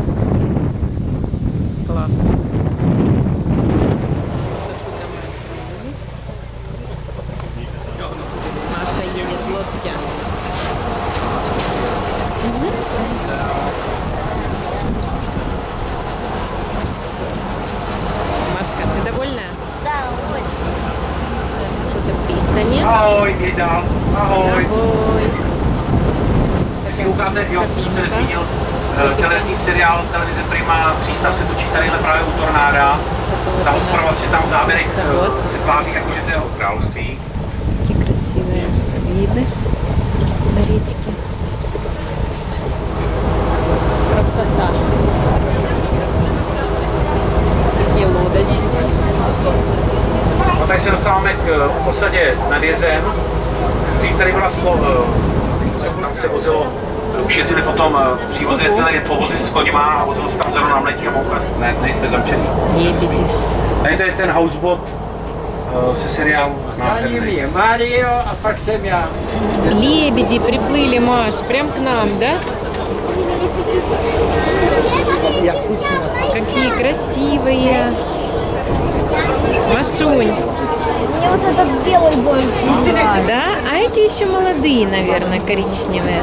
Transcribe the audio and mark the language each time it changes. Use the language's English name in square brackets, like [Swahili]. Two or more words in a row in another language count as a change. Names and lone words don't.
[Russian] Класс. Маша едет в лодке. Машка, ты довольная? Да, очень. Тут пристани. [Czech] Ahoj, Ida. Ahoj. Ahoj. Jestli koukáte, jo, jsem se nezmínil, televizní seriál Televize Prima, přístav se točí tadyhle právě u Tornáda. Ta hospoda vlastně tam v záběrech se tváří jako, že to je království. [Russian] Какие красивые виды на речке. Красота. Такие лодочки. [Czech] No tady se dostáváme k osadě nad jezem. Dřív tady byla tam se vozilo, už jezdili potom přívozy, jezdili povozy s koněma a vozilo se tam zrovna na mletí a moukazí. Ne, nejste zamčený. [Russian] Лебеди. [Czech] Tady to je ten houseboat se seriálu. Марио, а pak jsem já. [Russian] Лебеди приплыли, Маш, прям к нам, да? Какие красивые. Машунь. Мне вот этот белый больше. Да? А эти еще молодые, наверное, коричневые.